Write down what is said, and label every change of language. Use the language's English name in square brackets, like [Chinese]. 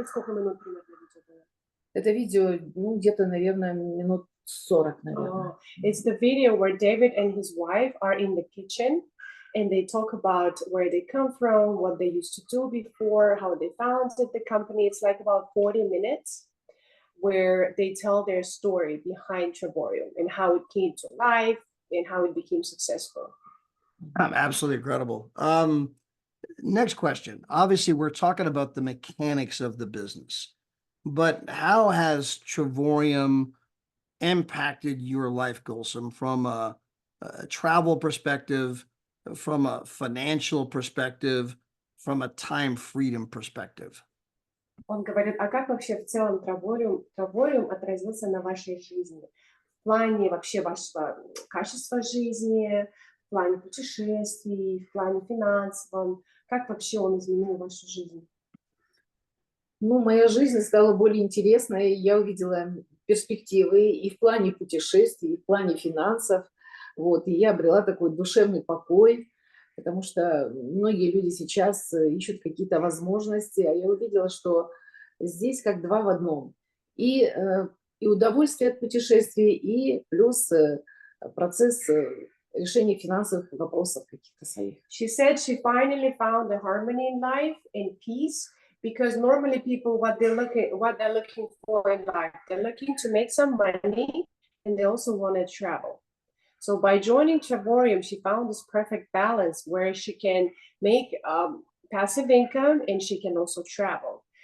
[Russian] Сколько минут примерно видео было? Это видео, ну, где-то, наверное, минут 40, наверное. [English] It's the video where David and his wife are in the kitchen, and they talk about where they come from, what they used to do before, how they founded the company. It's like about 40 minutes where they tell their story behind Travorium and how it came to life and how it became successful. Absolutely incredible. Next question. Obviously, we're talking about the mechanics of the business, but how has Travorium impacted your life, Gulsum, from a travel perspective, from a financial perspective, from a time freedom perspective? [Russian] Он говорит, а как вообще в целом Travorium отразился на вашей жизни? В плане вообще вашего качества жизни, В плане путешествий, в плане финансовом? Как вообще он изменил вашу жизнь? Ну, моя жизнь стала более интересной, я увидела перспективы и в плане путешествий, и в плане финансов. Вот, и я обрела такой душевный покой, потому что многие люди сейчас ищут какие-то возможности, а я увидела, что здесь как два в одном. И удовольствие от путешествий, и плюс процесс решения финансовых вопросов каких-то своих. [English] She said she finally found the harmony in life and peace, because normally people what they're looking for in life, they're looking to make some money and they also want to travel. So by joining Travorium, she found this perfect balance where she can make passive income and she can also travel.